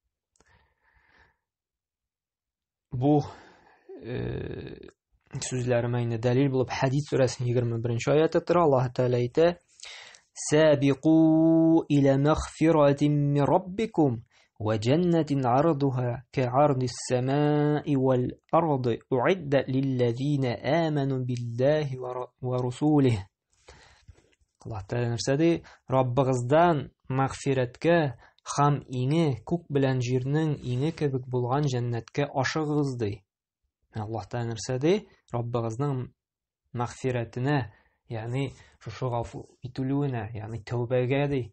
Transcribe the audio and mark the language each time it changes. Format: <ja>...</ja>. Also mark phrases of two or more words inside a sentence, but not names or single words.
<tt>Бу сүзләремә инде дәлил булып Хәдис сүрәсенең 21-нче аяты тора. Аллаһ Тәгалә әйтә:</tt> <ar>"سابقوا إلى مغفرة من ربكم وجنة عرضها كعرض السماء والأرض أعدت للذين آمنوا بالله ورسله."</ar> <tt>Аллаһ Тәгалә нәрсәди? Раббыгыздан мәгъфирәткә һәм иңе күк белән җирнең иңе кебек булган җәннәткә ашыгыгыз ди. Аллаһ Тәгалә нәрсәди? Раббыгызның мәгъфирәтенә, ягъни шушы гафу ителүенә, ягъни тәүбәгә ди.</tt>